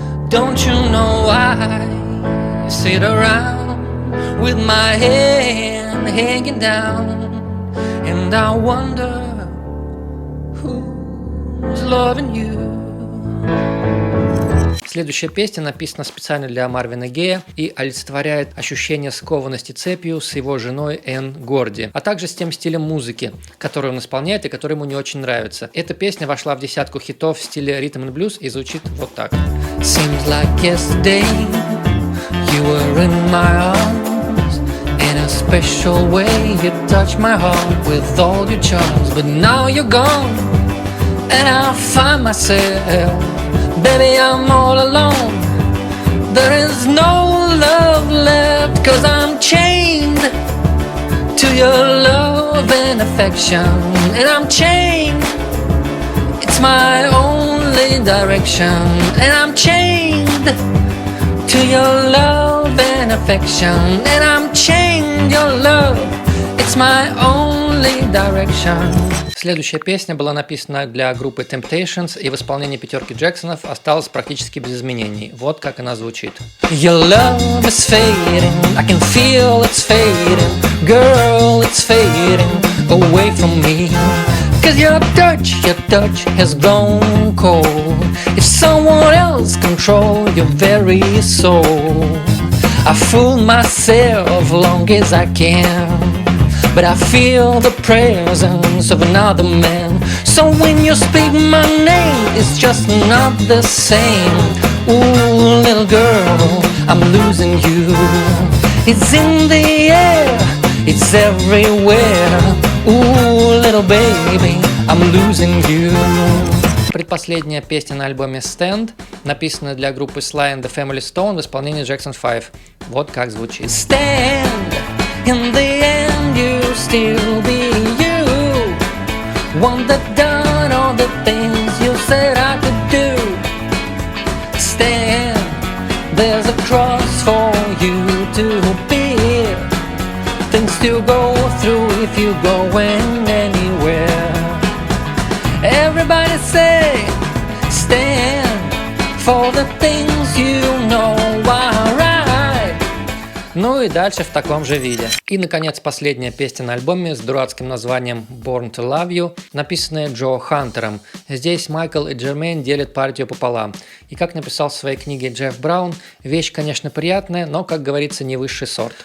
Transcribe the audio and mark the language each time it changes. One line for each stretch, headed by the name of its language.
English: Don't you know I sit around with my hand hanging down, and I wonder who's loving you.
Russian: Следующая песня написана специально для Марвина Гея и олицетворяет ощущение скованности цепью с его женой Энн Горди, а также с тем стилем музыки, который он исполняет и который ему не очень нравится. Эта песня вошла в десятку хитов в стиле ритм and блюз и звучит вот так.
English: Seems like yesterday you were in my arms, in a special way you touched my heart with all your charms, but now you're gone and I find myself, baby, I'm all alone. There is no love left, 'cause I'm chained to your love and affection. And I'm chained, it's my only direction. And I'm chained to your love and affection. And I'm chained, your love, it's my only direction.
Russian: Следующая песня была написана для группы Temptations и в исполнении пятерки Джексонов осталась практически без изменений. Вот как она звучит.
English: Your love is fading, I can feel it's fading. Girl, it's fading away from me. 'Cause your touch has grown cold. If someone else control your very soul, I fool myself long as I can, but I feel the presence of another man. So when you speak my name, it's just not the same. Ooh, little girl, I'm losing you. It's in the air, it's everywhere. Ooh, little baby, I'm losing you.
Russian: Предпоследняя песня на альбоме Stand, написанная для группы Sly and the Family Stone в исполнении Jackson 5. Вот как звучит.
English: Stand, in the end you still be you. One that done all the things you said I could do. Stand, there's a cross for you to bear. Things to go through if you're going anywhere. Everybody say, stand for the things you know are right.
Russian: Ну и дальше в таком же виде. И, наконец, последняя песня на альбоме с дурацким названием Born to Love You, написанная Джо Хантером. Здесь Майкл и Джермейн делят партию пополам. И как написал в своей книге Джефф Браун, вещь, конечно, приятная, но, как говорится, не высший сорт.